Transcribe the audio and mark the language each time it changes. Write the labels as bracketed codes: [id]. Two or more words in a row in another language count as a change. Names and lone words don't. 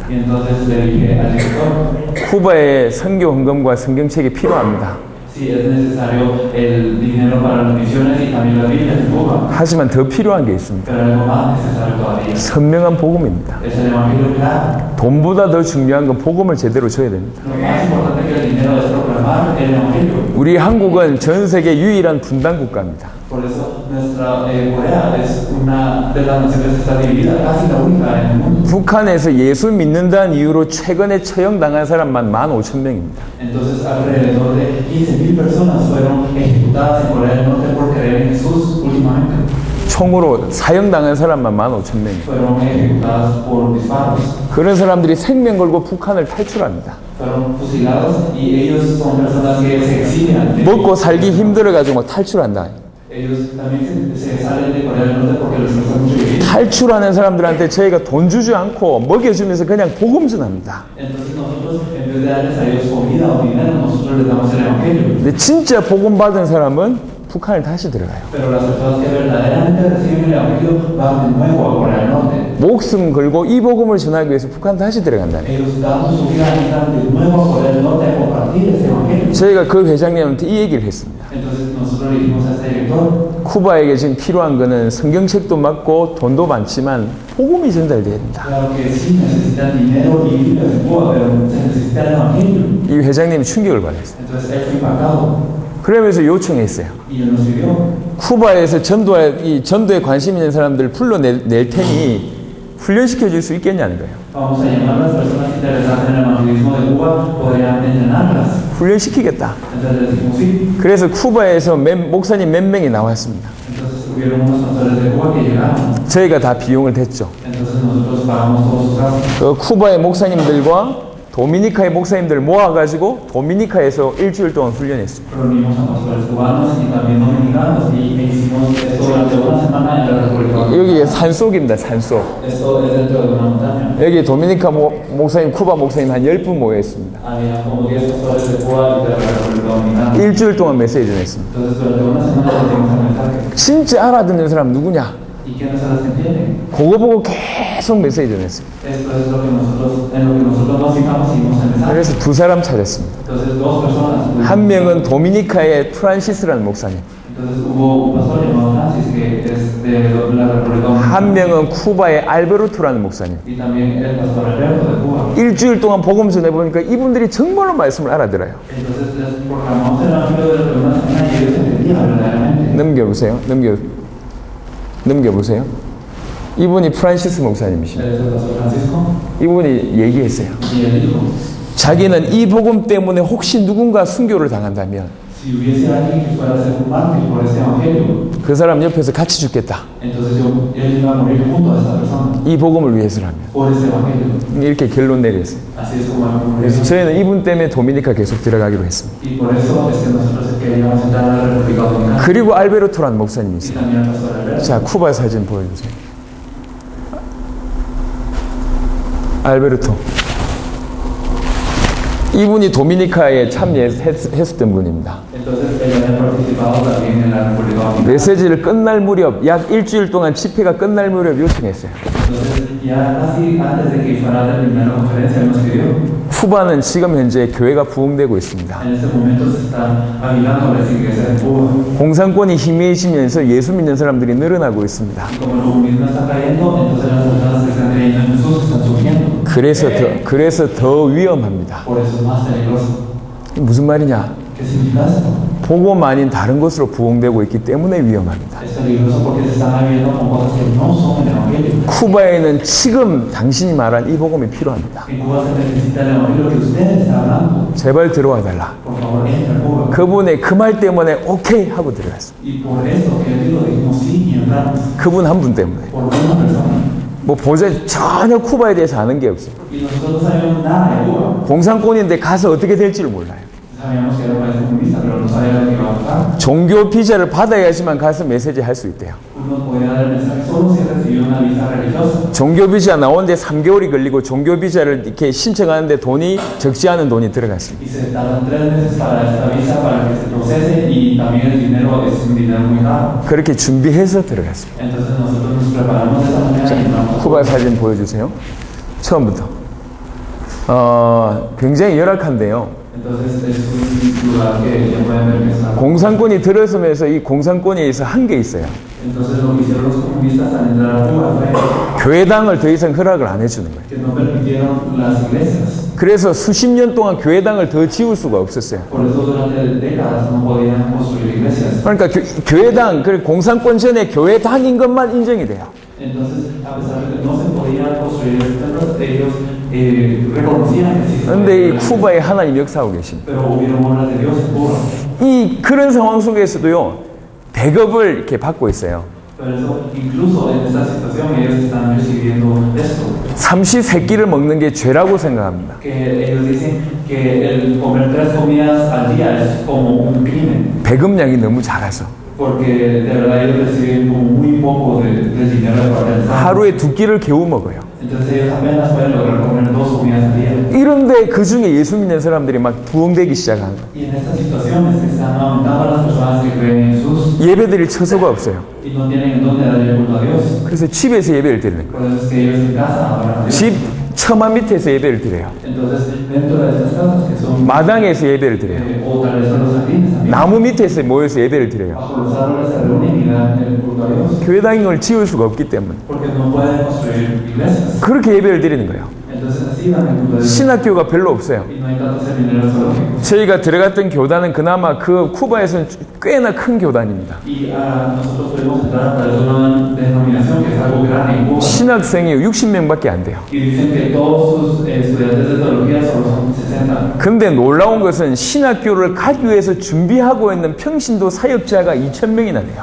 [es] Y entonces le dije al director, [ko] 쿠바에 선교 헌금과 성경책이 필요합니다. [es] si es necesario el dinero para las misiones y también las Biblias en Cuba, [ko] 하지만 더 필요한 게 있습니다. [es] pero algo más necesario todavía. [ko] 선명한 복음입니다. [es] Es el Evangelio claro. [ko] 돈보다 더 중요한 건 복음을 제대로 줘야 됩니다. [es] Lo más importante que el dinero es proclamar el Evangelio. [ko] 우리 한국은 전 세계 유일한 분단 국가입니다. [es] Por eso nuestra Corea es una de las naciones que está dividida, casi la única en el mundo. [ko] 북한에서 예수 믿는다는 이유로 최근에 처형당한 사람만 15,000명입니다. [es] Entonces, alrededor de 15,000 personas fueron ejecutadas en Corea del Norte por creer en Jesús últimamente. [ko] 총으로 사형당한 사람만 15,000명입니다. [es] Fueron ejecutadas por disparos. [ko] 그런 사람들이 생명 걸고 북한을 탈출합니다. [es] Fueron fusilados y ellos son personas que se exilian. [ko] 먹고 살기 힘들어가지고 탈출한다. [es] Ellos también se salen de Corea del Norte porque les cuesta mucho vivir. [ko] 탈출하는 사람들한테 저희가 돈 주지 않고 먹여주면서 그냥 복음 전합니다. [es] Entonces nosotros, en vez de darles a ellos comida o dinero, nosotros les damos el Evangelio. [ko] 근데 진짜 복음 받은 사람은 북한을 다시 들어가요. [es] Pero las personas que verdaderamente reciben el Evangelio van de nuevo a Corea del Norte. [ko] 목숨 걸고 이 복음을 전하기 위해서 북한 다시 들어간다는 거예요. [es] Ellos dando su vida entran de nuevo a Corea del Norte a compartir ese Evangelio. [ko] 저희가 그 회장님한테 이 얘기를 했습니다. [es] Entonces nosotros le dijimos a este director, [ko] 쿠바에게 지금 필요한 거는 성경책도 많고 돈도 많지만 복음이 전달돼야 된다. [es] claro que sí, necesitan dinero y Biblias en Cuba, pero se necesita el Evangelio. [ko] 이 회장님이 충격을 받았어요. [es] Entonces él fue impactado [ko] 그러면서 요청했어요. [es] y él nos pidió, [ko] 쿠바에서 전도에 관심 있는 사람들 불러낼 테니 훈련시켜 줄 수 있겠냐는 거예요. [es] vamos a llamar a las personas interesadas en el evangelismo de Cuba, podrían entrenarlas. [ko] 훈련시키겠다. [es] Entonces les dijimos sí. [ko] 그래서 쿠바에서 목사님 몇 명이 나왔습니다. [es] Entonces hubieron unos pastores de Cuba que llegaron. [ko] 저희가 다 비용을 댔죠. [es] Entonces nosotros pagamos todos sus gastos. [ko] 그 쿠바의 목사님들과 도미니카의 목사님들 모아가지고 도미니카에서 일주일 동안 훈련했습니다. [es] Reunimos a pastores cubanos y también dominicanos y hicimos esto durante una semana en la República. [ko] 여기 산속입니다. 산속. [es] Esto es dentro de una montaña. [ko] 여기 도미니카 목사님, 쿠바 목사님 한 10분 모여 있습니다. [es] Había como 10 pastores de Cuba y de la República Dominicana. [ko] 일주일 동안 메시지를 했습니다. [es] Entonces durante una semana dimos el mensaje. [ko] 진짜 알아듣는 사람 누구냐? [es] ¿Y quiénes son los que entienden? [ko] 그거 보고 계속 메시지를 했습니다. [es] Esto es lo que nosotros nos fijamos y dimos el mensaje. [ko] 그래서 두 사람 찾았습니다. [es] Entonces dos personas. [ko] 한 명은 도미니카의 프란시스라는 목사님, [es] Entonces hubo un pastor llamado Francis que es de la República Dominicana. [ko] 한 명은 쿠바의 알베르토라는 목사님. [es] Y también el pastor Alberto de Cuba. [ko] 일주일 동안 복음 전해보니까 이분들이 정말로 말씀을 알아들어요. [es] Entonces les proclamamos el evangelio durante una semana y ellos entendían verdaderamente. [ko] 넘겨보세요. 이분이 프란시스 목사님이십니다. [es] Es el pastor Francisco [ko] 이분이 얘기했어요. [es] y él dijo, [ko] 자기는 이 복음 때문에 혹시 누군가 순교를 당한다면 [es] si Si hubiese alguien que fuera a ser un mártir por ese evangelio, [ko] 그 사람 옆에서 같이 죽겠다. [es] entonces él iba a morir junto a esa persona [ko] 이 복음을 위해서라면. [es] por ese evangelio. [ko] 이렇게 결론 내렸어요. [es] Así es como hemos [ko] 그래서 [es] morido. [ko] 저희는 이분 때문에 도미니카 계속 들어가기로 했습니다. [es] Y por eso es que nosotros queríamos entrar a la República Dominicana. [ko] 그리고 알베르토라는 목사님이 [es] Y [ko] 있어요. [es] también al pastor Alberto. [ko] 자, 쿠바 사진 보여주세요. 알베르토. 이분이 도미니카에 참여했었던 분입니다. [es] Entonces él había participado también en la República Dominicana. [ko] 메시지를 끝날 무렵, 약 일주일 동안 집회가 끝날 무렵 요청했어요. [es] Entonces ya casi antes de que fuera a terminar la conferencia él nos pidió. [ko] 쿠바는 지금 현재 교회가 부흥되고 있습니다. [es] En este momento se están avivando las iglesias en Cuba. [ko] 공산권이 희미해지면서 예수 믿는 사람들이 늘어나고 있습니다. [es] Y como el comunismo está cayendo, entonces las personas que están creyendo en Jesús están surgiendo. [ko] 그래서 더 위험합니다. [es] Por eso es más peligroso. [ko] 무슨 말이냐? [es] ¿Qué significa esto? [ko] 복음 아닌 다른 것으로 부흥되고 있기 때문에 위험합니다. [es] Es peligroso porque se están abriendo con cosas que no son el evangelio. [ko] 쿠바에는 지금 당신이 말한 이 복음이 필요합니다. [es] En Cuba se necesita el evangelio que usted está hablando. [ko] 제발 들어와 달라. [es] Por favor, entra a Cuba. [ko] 그분의 그 말 때문에 오케이 하고 들어갔어요. [es] Y por eso que yo digo, dijimos sí y entramos. [ko] 그분 한 분 때문에. [es] Por una persona. [ko] 뭐 전혀 쿠바에 대해서 아는 게 없어요. [es] Y nosotros no sabíamos nada de Cuba. [ko] 공산권인데 가서 어떻게 될지를 몰라요. [es] Sabíamos que era un país comunista, pero no sabíamos que iba a pasar. [ko] 종교 비자를 받아야지만 가서 메시지 할 수 있대요. [es] Uno podía dar el mensaje solo si recibió una visa religiosa. [ko] 종교 비자 나오는데 3개월이 걸리고 종교 비자를 이렇게 신청하는데 돈이 적지 않은 돈이 들어갔습니다. [es] Y se tardan 3 meses para esta visa para que se procese y también el dinero es un dinero muy caro. [ko] 그렇게 준비해서 들어갔습니다. [es] Entonces nosotros nos preparamos de esa manera y entramos. [ko] 쿠바 사진 보여주세요. 처음부터. 굉장히 열악한데요. [es] Entonces es un lugar que ya pueden ver que está. [ko] 공산권이 들어서면서 이 공산권에 의해서 한 게 있어요. [es] Entonces lo que hicieron los comunistas al entrar a Cuba fue [ko] 교회당을 더 이상 허락을 안 해주는 거예요. [es] que no permitieron las iglesias. [ko] 그래서 수십 년 동안 교회당을 더 지을 수가 없었어요. [es] Por eso durante décadas no podían construir iglesias. [ko] 그러니까 교회당, 그리고 공산권 전에 교회당인 것만 인정이 돼요. [es] Entonces, a pesar de que no se podían construir templos, ellos reconocían que sí se [ko] 그런데 이 [es] podían. [ko] 쿠바에 하나님 역사하고 계십니다. [es] Pero hubieron obras de Dios en Cuba. [ko] 그런 상황 속에서도요, 배급을 이렇게 받고 있어요. [es] Por eso, incluso en esta situación, ellos están recibiendo esto. [ko] 삼시세끼를 먹는 게 죄라고 생각합니다. [es] Que ellos dicen que el comer 3 comidas al día es como un crimen. [ko] 배급량이 너무 작아서. [es] Porque de verdad ellos reciben como muy poco del dinero de parte del Estado. [ko] 하루에 2끼를 겨우 먹어요. [es] Entonces ellos apenas pueden lograr comer 2 comidas al día. [ko] 이런데 그 중에 예수 믿는 사람들이 막 부흥되기 시작하는 거예요. [es] Y en estas situaciones que están aumentando las personas que creen en Jesús [ko] 예배드릴 처소가 없어요. [es] y no tienen en dónde darle culto a Dios. [ko] 그래서 집에서 예배를 드리는 거예요. [es] Por eso es que ellos en casa adoran a Dios. [ko] 집 처마 밑에서 예배를 드려요. [es] Entonces, dentro de estas casas que son [ko] 마당에서 예배를 드려요. [es] o tal vez son los jardines también, [ko] 나무 밑에서 모여서 예배를 드려요. [es] bajo los árboles se reúnen y dan el culto a Dios. [ko] 교회당을 지을 수가 없기 때문에 [es] Porque no pueden construir iglesias. [ko] 그렇게 예배를 드리는 거예요. [es] Entonces, así dan el culto a Dios. [ko] 신학교가 별로 없어요. [es] Y no hay tantos seminarios teológicos. [ko] 저희가 들어갔던 교단은 그나마 그 쿠바에서는 꽤나 큰 교단입니다. [es] Y nosotros podemos entrar a través de una denominación que es algo grande en Cuba. [ko] 신학생이 60명밖에 안 돼요. [es] Y dicen que todos sus estudiantes de teología solo son 60. [ko] 근데 놀라운 것은 신학교를 가기 위해서 준비하고 있는 평신도 사역자가 2,000명이나 돼요.